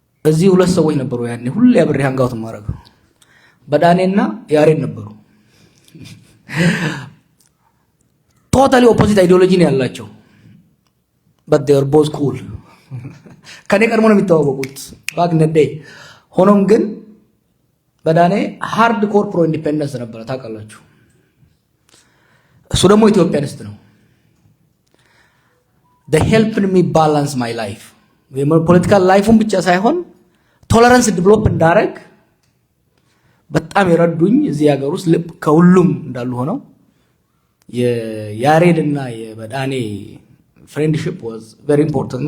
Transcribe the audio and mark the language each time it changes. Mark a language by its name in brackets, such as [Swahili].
[Amharic] እዚህ ሁለት ሰዎች ነበሩ ያኔ ሁሌ አብሬ ሃንጋውት ማረገው በዳኔና ያሬድ ነበሩ። ቶታሊ ኦፖዚት አይዲዮሎጂ ነው ያላቸው. [English] but they are both cool. [Amharic] ከኔ ቀድሞ ነው የሚተዋወቁት [English] back in the day. [Amharic] ሆኖም ግን በዳኔ ሃርድ ኮር ፕሮ ኢንዲፔንደንስ ነበር ታውቃላችሁ። እሱ ደግሞ ኢትዮጵያኒስት ነው። [English] they helped me balance my life. [Amharic] ፖለቲካል ላይፉን ብቻ ሳይሆን ቶለራንስ ዲቨሎፕ እንዳረግ በጣም የረዱኝ እዚህ ሀገር ውስጥ ልብ ከሁሉም እንዳሉ ሆነው የያሬድና የበዳኔ [English] friendship was very important.